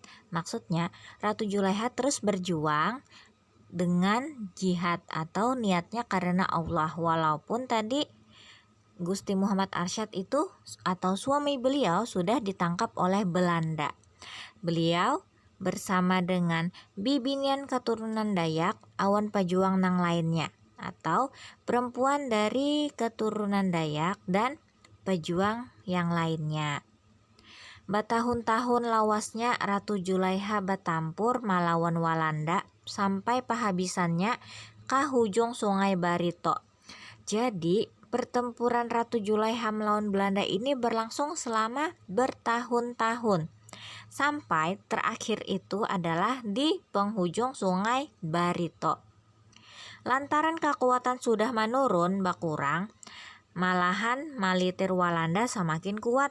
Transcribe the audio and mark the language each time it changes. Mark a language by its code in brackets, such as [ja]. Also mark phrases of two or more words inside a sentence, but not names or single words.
[id] Maksudnya Ratu Julaiha terus berjuang dengan jihad atau niatnya karena Allah, walaupun tadi Gusti Muhammad Arsyad itu atau suami beliau sudah ditangkap oleh Belanda. Beliau bersama dengan bibinian keturunan Dayak, awan pejuang nang lainnya, atau perempuan dari keturunan Dayak dan pejuang yang lainnya. [bjn] Batahun-tahun lawasnya Ratu Julaiha batampur malawan Walanda sampai pahabisannya ke hujung Sungai Barito. [id] Jadi pertempuran Ratu Julaiha melawan Belanda ini berlangsung selama bertahun-tahun. Sampai terakhir itu adalah di penghujung Sungai Barito. [bjn] Lantaran kekuatan sudah menurun berkurang, malahan militer Walanda semakin kuat.